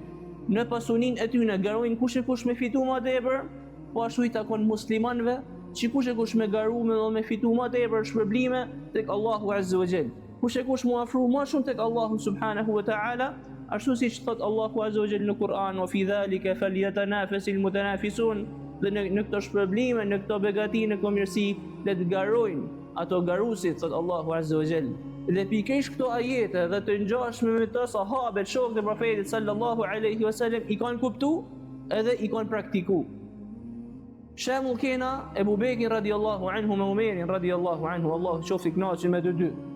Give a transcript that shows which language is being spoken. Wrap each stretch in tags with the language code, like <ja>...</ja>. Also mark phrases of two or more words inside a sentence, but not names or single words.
<sq>Në pasuninë e tyre garojnë kush e kush me fitu më tepër, po ashtu i takon muslimanëve që kush e kush me garu me fitu më tepër shpërblime tek Allahu</sq> <ar>عز وجل.</ar> <sq>Kush e kush mu afru më shumë tek Allahu</sq> <ar>سبحانه وتعالى,</ar> <sq>ashtu siç thot Allahu</sq> <ar>عز وجل</ar> <sq>në Kur'an,</sq> <ar>وفي ذلك فليتنافس المتنافسون,</ar> <sq>dhe në këto shpërblime, në këto begati, në këto mirësi, le të garojnë ato garusit, thot Allahu</sq> <ar>عز وجل.</ar> <sq>Dhe pikërisht këto ajete dhe të ngjashme me të sahabët, shokët e profetit</sq> <ar>صلى الله عليه وسلم</ar> <sq>i kanë kuptu edhe i kanë praktiku. Shembull kena Ebu Bekrin</sq> <ar>رضي الله عنه</ar> <sq>me Umerin</sq> <ar>رضي الله عنه,</ar> <sq>Allahu qoftë i kënaqur me të dy.</sq>